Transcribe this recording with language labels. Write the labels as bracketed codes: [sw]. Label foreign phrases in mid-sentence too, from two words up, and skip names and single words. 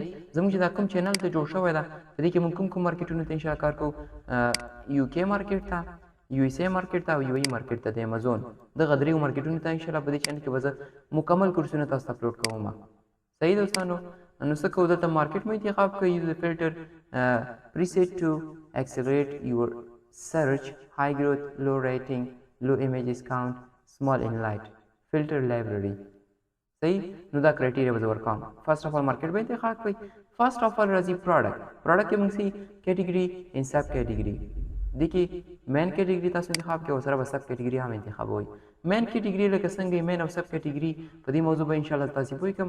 [ps] زموږ چې دا کوم چینل ته جوړ شوی ده په دې کې موږ کوم مارکیټونو ته انشاءالله کار کوو. یو کې مارکیټ ته، یو اس ای مارکیټ ته او یو ای مارکیټ ته د امازون دغه دریو مارکیټونو ته انشاءالله په دې چینل کې به زه مکمل کورسونه تاسو ته اپلوډ کوم. صحیح دوستانو. نو څه کوو، دلته مارکیټ مو انتخاب کړئ. [en] use filter preset to accelerate your search, high growth, low rating, low images count, small in light, filter library. [ps] صحیح. نو دا کرایټیریا به زه ورکوم. [en] first of all [ps] مارکیټ به انتخاب کړئ. [en] first of all [ps] راځي پروډکټ کې موږ [en] see category and subcategory. [ps] دې کې [en] main category [ps] تاسو انتخاب کړئ او سره به [en] subcategory [ps] هم انتخابوئ. [en] main category [ps] لکه څنګه مین او [en] subcategory [ps] په دې موضوع به انشاءالله تاسو پوه کوم.